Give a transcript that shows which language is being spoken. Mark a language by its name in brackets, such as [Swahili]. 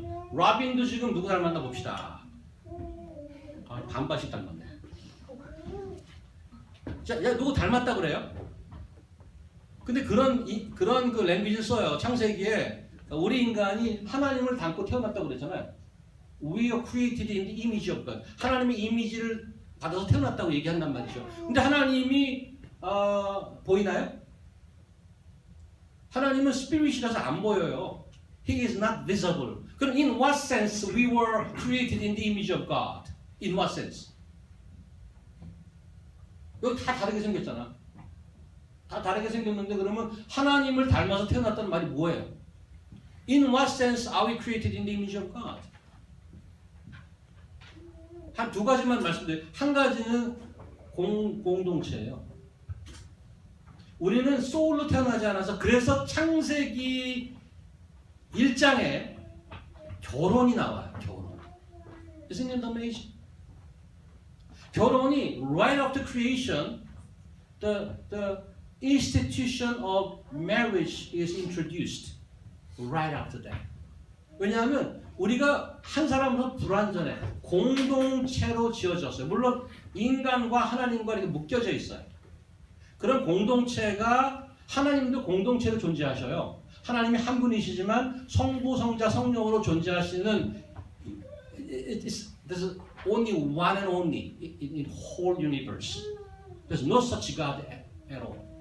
[Korean] 라빈도 지금 누구 닮았나 봅시다. 반반씩 닮았네. 자, 야, 누구 닮았다 그래요? 근데 그런 그 랭귀지를 써요. 창세기에 우리 인간이 하나님을 닮고 태어났다고 그랬잖아요. [English] We are created in the image of God. [Korean] 하나님의 이미지를 받아서 태어났다고 얘기한단 말이죠. 근데 하나님이 보이나요? 하나님은 스피릿이라서 안 보여요. [English] He is not visible. [Korean] 그럼 [English] in what sense we were created in the image of God? In what sense? [Korean] 여기 다 다르게 생겼잖아. 다 다르게 생겼는데 그러면 하나님을 닮아서 태어났다는 말이 뭐예요? [English] In what sense are we created in the image of God? [Korean] 한 두 가지만 말씀드려요. 한 가지는 공동체예요. 우리는 소울로 태어나지 않아서 그래서 창세기 1장에 결혼이 나와요. 결혼. [English] Isn't it amazing? [Korean] 결혼이 [English] right after creation, the institution of marriage is introduced right after that. [Korean] 왜냐하면 우리가 한 사람으로 불완전해. 공동체로 지어졌어요. 물론 인간과 하나님과 이렇게 묶여져 있어요. 그런 공동체가 하나님도 공동체로 존재하셔요. 하나님이 한 분이시지만 성부, 성자, 성령으로 존재하시는 [English] there's only one and only in whole universe. There's no such God at all.